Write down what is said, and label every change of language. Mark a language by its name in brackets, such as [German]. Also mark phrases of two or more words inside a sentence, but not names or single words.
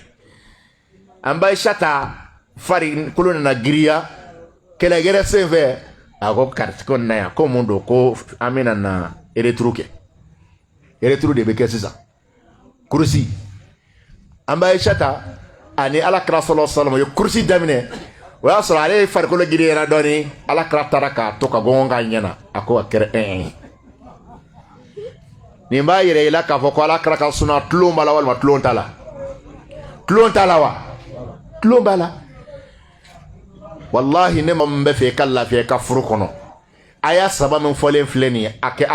[Bambara] an Aisata farikolo nana giriya kɛlɛgɛrɛ sen fɛ a ko kariti ko na yan ko mun don ko an bɛna na ereturu kɛ ereturu de bɛ kɛ sisan kurusi an Aisata ani ala kira [Arabic] صلى الله عليه وسلم [Bambara] ye kurusi daminɛ o y'a sɔrɔ ale ye farikolo giriyara dɔɔni ala kira taara k'a to ka gɔngɔn k'a ɲɛna a ko a kɛra nin b'a yɛrɛ i la k'a fɔ ko ala kira ka sunna tulon b'a la walima tulon t'a la tulon t'a la wa tulon b'a la wallahi ne ma min bɛ fɛ i ka lafiya i ka furu kɔnɔ a y'a saba min fɔlen filɛ nin ye a kɛ